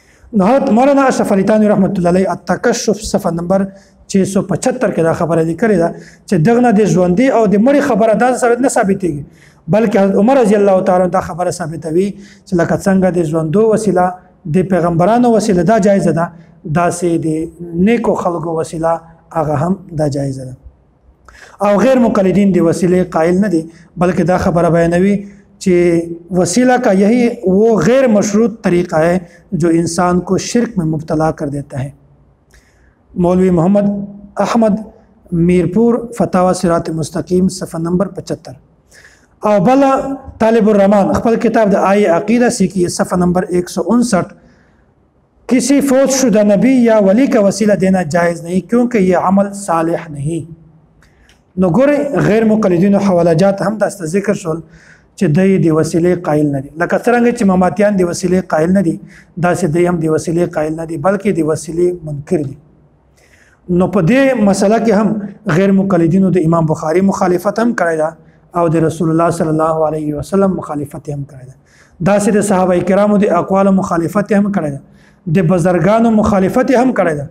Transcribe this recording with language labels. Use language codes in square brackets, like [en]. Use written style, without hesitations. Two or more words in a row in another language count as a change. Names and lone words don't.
[ps] مولانا اشرف علي تھانوی رحمت الله علیه التکشف صفحه نمبر 675 کې دا خبره لیکلې ده چې دغه د ژوندۍ او د مړي خبره دا ثابت نه ثابتېږي، بلکې حضرت عمر رضی الله تعالی دا خبره ثابتوي چې لکه څنګه د ژوندو وسیله د پیغمبرانو وسیله دا جایز ده، داسې د نیکو خلکو وسیله هغه هم دا جایز ده. او غیر مقلدین دی وسیله قائل نه دي، بلکہ دا خبر بیانوي چې [ur] وسیلہ کا یہی وہ غیر مشروط طریقہ ہے جو انسان کو شرک میں مبتلا کر دیتا ہے. مولوی محمد احمد میرپور فتاوی صراط مستقیم صفحہ نمبر 75. [ps] او بلا طالب الرحمن خپل کتاب د آئی عقیدہ سیکھی صفحہ نمبر 159. [ur] کسی فوت شدہ نبی یا ولی کا وسیلہ دینا جائز نہیں کیونکہ یہ عمل صالح نہیں. [ps] نو ګورئ غیر مقلدین او حواله جات هم دا ذکر شول چې د وسیلې قائل نه دي، لکه څنګه چې مماتیان د وسیلې قائل نه دي داسې دی هم د وسیلې قائل نه دي، بلکې د وسیلې منکر دي. نو په دې مسله کې هم غیر مقلدینو د امام بخاری مخالفت هم کړی ده او د رسول الله صلی الله علیه وسلم مخالفت هم کړی ده، داسې د صحابه کرامو د اقوال مخالفت هم کړی ده، د بزرګانو مخالفت هم کړی ده.